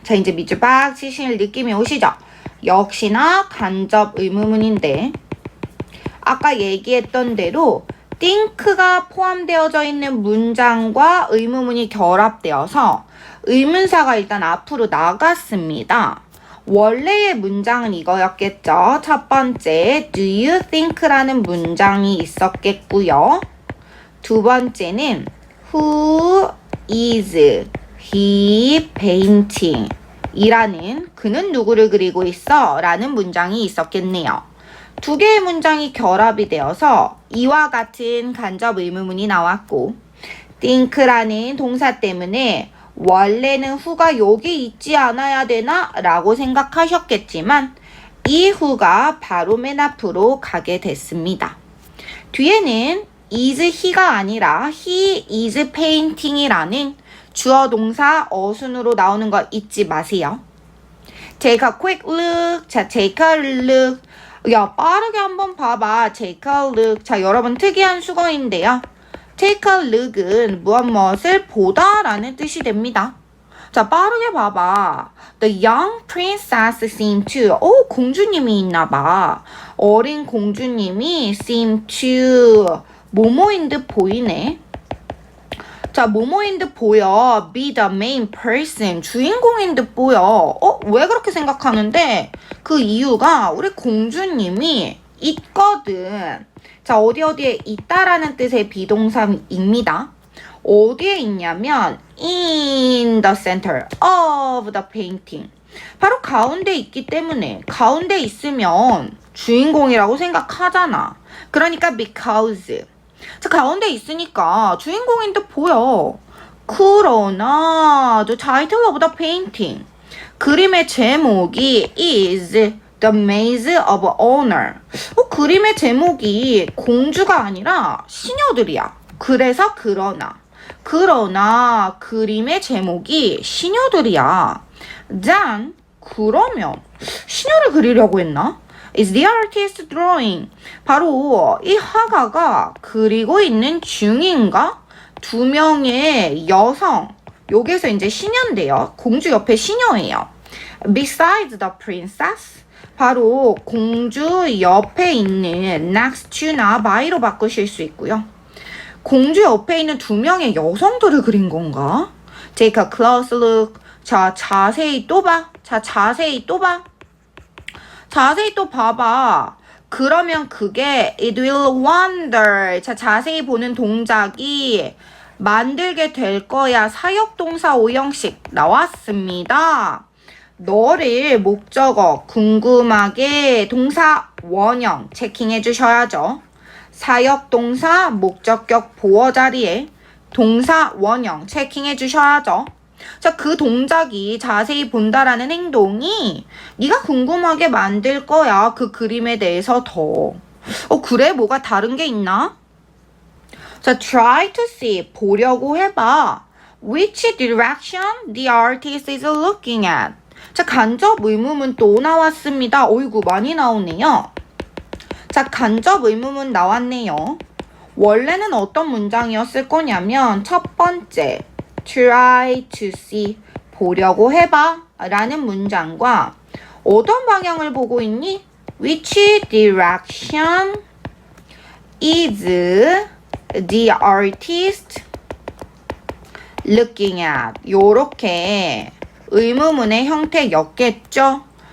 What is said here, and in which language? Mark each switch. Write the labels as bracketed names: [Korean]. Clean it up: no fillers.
[Korean] 자, 이제 밑줄 빡 치실 느낌이 오시죠? 역시나 간접 의문문인데 아까 얘기했던 대로 think가 포함되어져 있는 문장과 의문문이 결합되어서 의문사가 일단 앞으로 나갔습니다. 원래의 문장은 이거였겠죠. 첫 번째, [English] do you think [Korean] 라는 문장이 있었겠고요. [English] 두 번째는 who is he painting? [Korean] 이라는 그는 누구를 그리고 있어? 라는 문장이 있었겠네요. 두 개의 문장이 결합이 되어서 이와 같은 간접 의문문이 나왔고 think라는 동사 때문에 원래는 who가 여기 있지 않아야 되나? 라고 생각하셨겠지만 이 who가 바로 맨 앞으로 가게 됐습니다. 뒤에는 is he가 아니라 [English] he is painting [Korean] 이라는 주어 동사 어순으로 나오는 거 잊지 마세요. [English] Take a quick look. 자, take a look. [Korean] 야, 빠르게 한번 봐봐. [English] Take a look. [Korean] 자, 여러분 특이한 수거인데요. Take a look은 무엇을 보다 라는 뜻이 됩니다. 자, 빠르게 봐봐. [English] The young princess seemed to. [Korean] 공주님이 있나봐. 어린 공주님이 [English] seem to. [Korean] 모모인 듯 보이네. 자, 모모인 듯 보여. [English] Be the main person. [Korean] 주인공인 듯 보여. 왜 그렇게 생각하는데? 그 이유가 우리 공주님이 있거든. 자, 어디에 있다라는 뜻의 비동사입니다. 어디에 있냐면 [English] in the center of the painting. [Korean] 바로 가운데 있기 때문에 가운데 있으면 주인공이라고 생각하잖아. 그러니까 because. 자, 가운데 있으니까 주인공인 듯 보여. 그러나 [English] the title of the painting. [Korean] 그림의 제목이 [English] is The Maze of Honor. [Korean] 그림의 제목이 공주가 아니라 시녀들이야. 그래서 그러나 그림의 제목이 시녀들이야. [English] Then [Korean] 그러면 시녀를 그리려고 했나? [English] Is the artist drawing? [Korean] 바로 이 화가가 그리고 있는 중인가? 두 명의 여성. 여기서 이제 시녀인데요. 공주 옆에 시녀예요. [English] Besides the princess. [Korean] 바로 공주 옆에 있는 next to나 by로 바꾸실 수 있고요. 공주 옆에 있는 두 명의 여성들을 그린 건가? [English] Take a close look. [Korean] 자, 자세히 또 봐. 자세히 또 봐봐. 그러면 그게 [English] it will wonder. [Korean] 자, 자세히 보는 동작이 만들게 될 거야. 사역동사 5형식 나왔습니다. 너를 목적어 궁금하게 동사 원형 체킹해 주셔야죠. 사역동사 목적격 보어 자리에 동사 원형 체킹해 주셔야죠. 자, 그 동작이 자세히 본다라는 행동이 네가 궁금하게 만들 거야. 그 그림에 대해서 더. 그래? 뭐가 다른 게 있나? 자, [English] try to see. [Korean] 보려고 해봐. [English] Which direction the artist is looking at. [Korean] 자, 간접 의문문 또 나왔습니다. 어이구, 많이 나오네요. 자, 간접 의문문 나왔네요. 원래는 어떤 문장이었을 거냐면 첫 번째 [English] try to see [Korean] 보려고 해봐 라는 문장과 어떤 방향을 보고 있니? [English] Which direction is the artist looking at [Korean] 요렇게 의문문의 형태였겠죠?